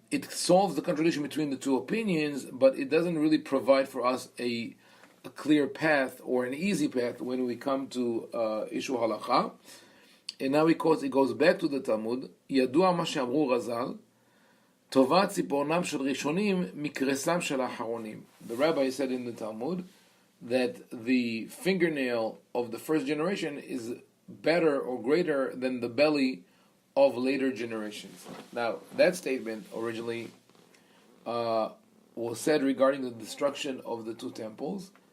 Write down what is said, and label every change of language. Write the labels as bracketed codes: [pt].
[en] solves the contradiction between the two opinions, but it doesn't really provide for us a clear path or an easy path when we come to issue halacha. And now it goes back to the Talmud. [he] ידוע מה שאמרו רז"ל, טובת ציפורנם של ראשונים מקרסם של האחרונים. [en] The rabbi said in the Talmud that the fingernail of the first generation is better or greater than the belly of later generations. Now, that statement originally was said regarding the destruction of the two temples.